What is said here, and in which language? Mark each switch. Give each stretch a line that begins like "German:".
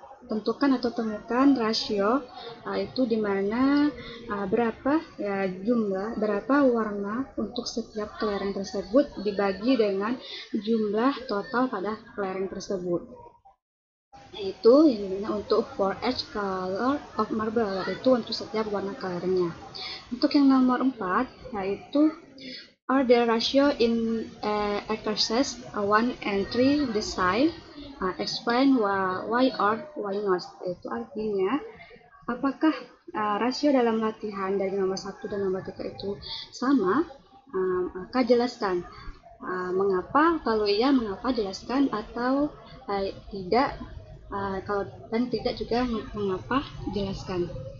Indonesian: tentukan rasio, itu dimana berapa warna untuk setiap kelereng tersebut dibagi dengan jumlah total pada kelereng tersebut. Itu yang dimana untuk
English: for each color of marble,
Indonesian: yaitu untuk setiap warna kelerengnya. Untuk yang nomor 4, yaitu
English: Are the ratio in exercise 1 and 3 the same? Explain why or why not.
Indonesian: Itu artinya, apakah rasio dalam latihan dari nomor 1 dan nomor 3 itu sama? Maka jelaskan mengapa, kalau iya mengapa jelaskan, atau tidak, kalau dan tidak juga mengapa jelaskan.